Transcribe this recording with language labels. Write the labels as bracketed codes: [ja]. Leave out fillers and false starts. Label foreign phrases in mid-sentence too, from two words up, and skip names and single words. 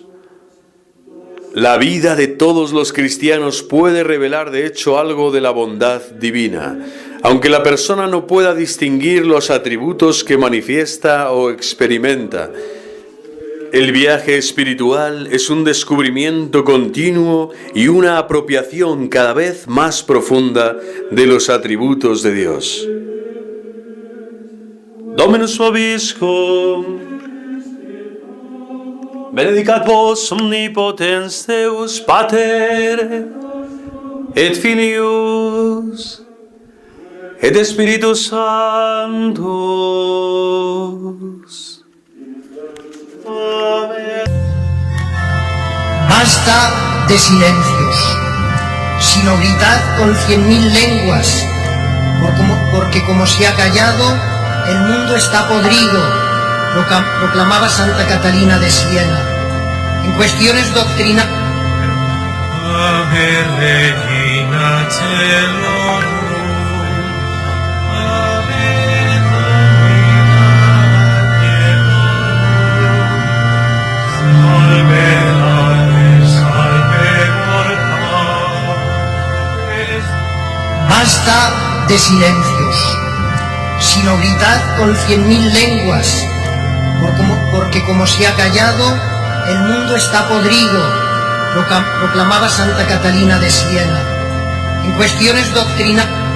[es] La vida de todos los cristianos puede revelar de hecho algo de la bondad divina, aunque la persona no pueda distinguir los atributos que manifiesta o experimenta. El viaje espiritual es un descubrimiento continuo y una apropiación cada vez más profunda de los atributos de Dios. [la] Dominus vobiscum. Benedicat vos omnipotens Deus Pater et Filius et Spiritus Sanctus. [es] Amén. Basta de silencios, sino gritad con 100.000 lenguas, porque como se ha callado, el mundo está podrido, proclamaba Santa Catalina de Siena. En cuestiones doctrinales. [la] Ave Regina Caelorum, Ave Domina Salve Lares, salve mortales. [es] Basta de silencios, sino gritad con 100.000 lenguas, porque como se ha callado, el mundo está podrido, proclamaba Santa Catalina de Siena. En cuestiones doctrinales.